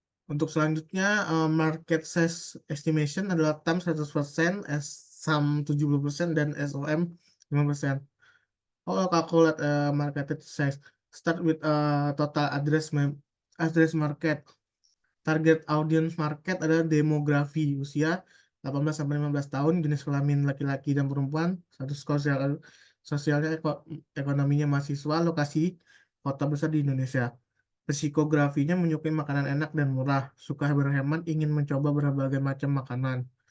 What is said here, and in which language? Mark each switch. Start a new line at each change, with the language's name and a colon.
Indonesian: Untuk selanjutnya, market size estimation adalah TAM 100%, SAM 70%, dan SOM 5%.
English: Kalau calculate market size, start with total address market.
Indonesian: Target audience market adalah demografi usia 18 sampai 15 tahun, jenis kelamin laki-laki dan perempuan, status sosialnya ekonominya mahasiswa, lokasi kota besar di Indonesia. Psikografinya menyukai makanan enak dan murah, suka berhemat, ingin mencoba berbagai macam makanan.